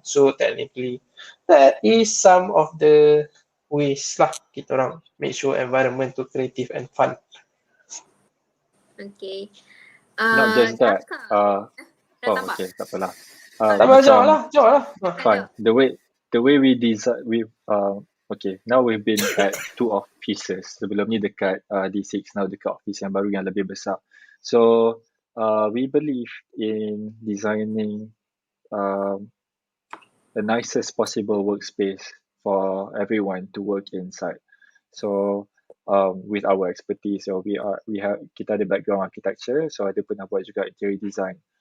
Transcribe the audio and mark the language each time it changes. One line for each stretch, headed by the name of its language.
English: So technically that is some of the ways lah
Malay: kita orang
English: make sure environment tu creative and fun. Okay. Not just that. Okay,
Malay: tak apalah. Tak apa, jawab lah.
English: Fine. The way we design, okay, now we've been at 2 offices.
Malay: Sebelum ni dekat D6,
English: now
Malay: dekat office yang baru yang lebih besar.
English: So we believe in designing the nicest possible workspace for everyone to work inside. So with our expertise,
Malay: so kita ada background architecture, so ada pernah buat juga interior design.